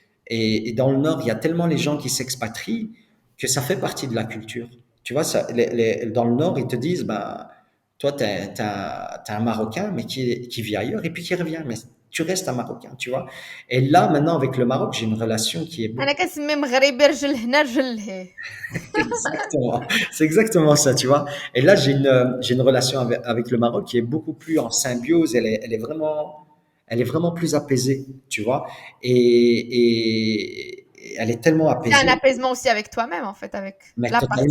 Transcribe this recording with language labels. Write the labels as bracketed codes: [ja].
[fr] Et dans le Nord, il y a tellement les gens qui s'expatrient que ça fait partie de la culture. Tu vois, dans le Nord, ils te disent, ben, toi, t'es un Marocain, mais qui vit ailleurs et puis qui revient. Mais tu restes un Marocain, tu vois. Et là, maintenant, avec le Maroc, j'ai une relation qui est [ar] انا [fr] beaucoup. [ar] كنسمي مغربي رجل هنا رجل لهيه. [fr] Exactement. C'est exactement ça, tu vois. Et là, j'ai une relation avec le Maroc qui est beaucoup plus en symbiose. Elle est vraiment plus apaisée, tu vois. Et elle est tellement C'est un apaisée, apaisement aussi avec toi-même en fait, avec mais la partie de